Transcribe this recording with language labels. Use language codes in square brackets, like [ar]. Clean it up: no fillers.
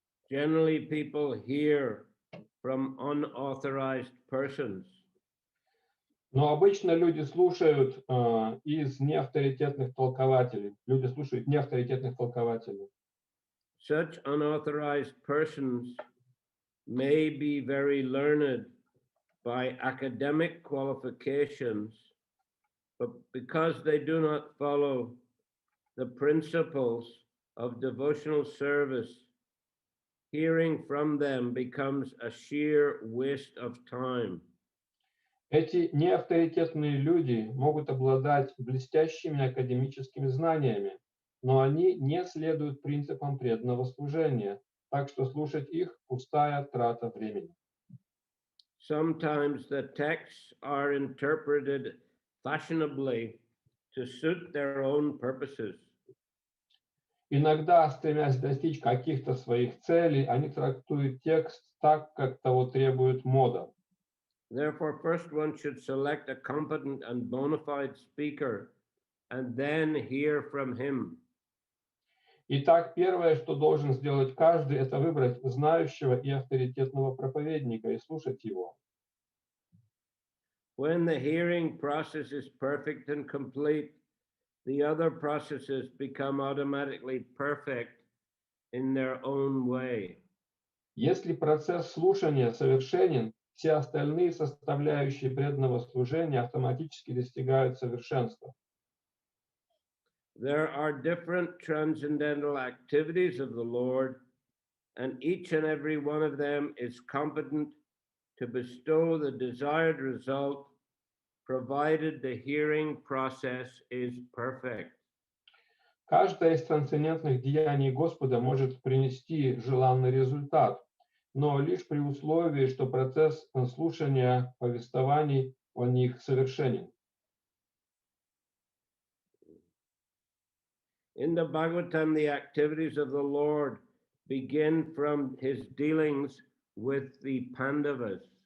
[en] Generally, people hear from unauthorized persons. [ru] Но обычно люди слушают из неавторитетных толкователей. Люди слушают неавторитетных толкователей. [en] Such unauthorized persons may be very learned by academic qualifications, but because they do not follow the principles of devotional service, hearing from them becomes a sheer waste of time. [ru] Эти неавторитетные люди могут обладать блестящими академическими знаниями, но они не следуют принципам преданного служения, так что слушать их – пустая трата времени. [en] Sometimes the texts are interpreted fashionably to suit their own purposes. [ru] Иногда, стремясь достичь каких-то своих целей, они трактуют текст так, как того требует мода. [en] Therefore, first one should select a competent and bona fide speaker and then hear from him. [ru] Итак, первое, что должен сделать каждый, это выбрать знающего и авторитетного проповедника и слушать его. [en] When the hearing process is perfect and complete, the other processes become automatically perfect in their own way. [ru] Если процесс слушания совершенен, все остальные составляющие преданного служения автоматически достигают совершенства. [en] There are different transcendental activities of the Lord, and each and every one of them is competent to bestow the desired result, provided the hearing process is perfect. [ru] Каждое из трансцендентных деяний Господа может принести желанный результат, но лишь при условии, что процесс слушания повествований о них совершенен. [en] In the Bhagavatam, the activities of the Lord begin from his dealings with the Pandavas.